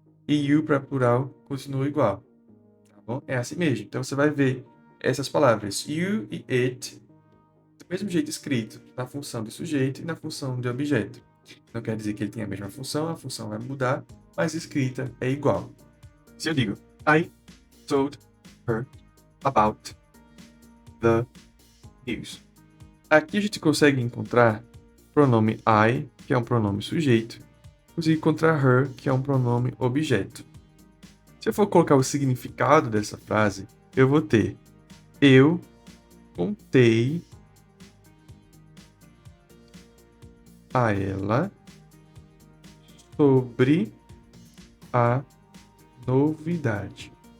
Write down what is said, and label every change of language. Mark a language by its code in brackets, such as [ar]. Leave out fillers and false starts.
[pt] E you para plural continua igual. Tá bom? É assim mesmo. Então você vai ver essas palavras you e it do mesmo jeito escrito na função de sujeito e na função de objeto. Não quer dizer que ele tem a mesma função, a função vai mudar, mas escrita é igual. Se eu digo, [en] I told her about the news. [pt] Aqui a gente consegue encontrar o pronome I, que é um pronome sujeito, consigo encontrar her, que é um pronome objeto. Se eu for colocar o significado dessa frase, eu vou ter eu contei a ela sobre a novidade.